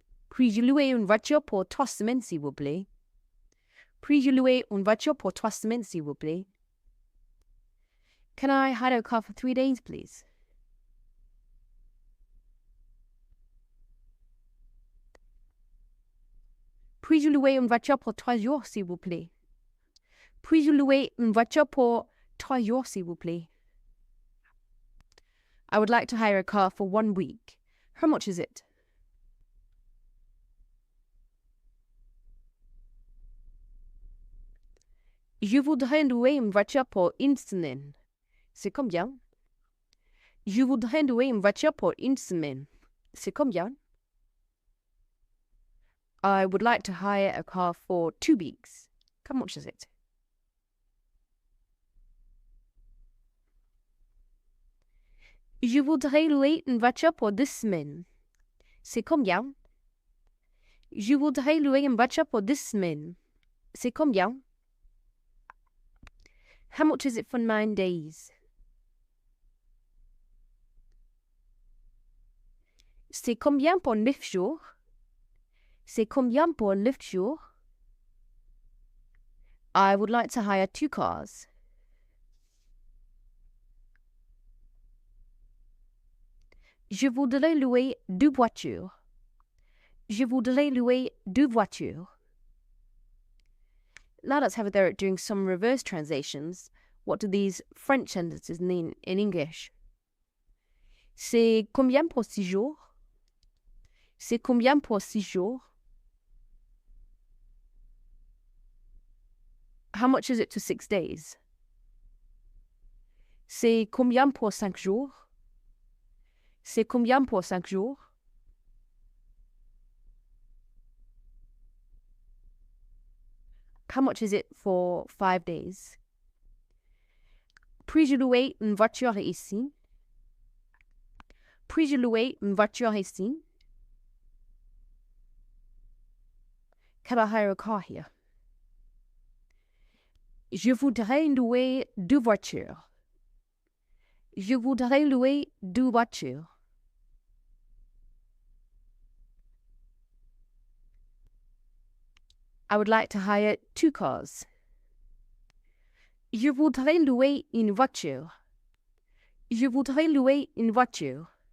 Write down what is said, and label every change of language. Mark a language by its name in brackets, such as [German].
[French] Puis-je louer une voiture pour 3 semaines, s'il vous plaît? Puis-je louer une voiture pour 3 semaines, s'il vous plaît? [English] Can I hire a car for 3 days, please? [French] Puis-je louer une voiture pour 3 jours, s'il vous plaît? Puis-je louer une voiture pour 3 jours, s'il vous plaît? [English] I would like to hire a car for 1 week. How much is it? [French] Je voudrais louer une voiture pour 1 semaine. C'est combien? Je voudrais louer une voiture pour 1 semaine. C'est combien? [English] I would like to hire a car for 2 weeks. How much is it? [French] Je voudrais louer une voiture pour 2 semaines. C'est combien? Je voudrais louer une voiture pour 2 semaines. C'est combien? [English] How much is it for 9 days? [French] C'est combien pour 9 jours? C'est combien pour 9 jours? [English] I would like to hire 2 cars. [French] Je voudrais louer 2 voitures. Je voudrais louer 2 voitures. [English] now let's have a go at doing some reverse translations. What do these French sentences mean in English? [French] C'est combien pour 6 jours? C'est combien pour 6 jours? [English] How much is it to 6 days? [French] C'est combien pour 5 jours? C'est combien pour 5 jours? [English] How much is it for 5 days? [French] Puis-je louer une voiture ici? Puis-je louer une voiture ici? [English] Can I hire a car here? [French] Je voudrais louer 2 voitures. Je voudrais louer 2 voitures. [English] I would like to hire 2 cars. [French] Je voudrais louer une voiture. Je voudrais louer une voiture.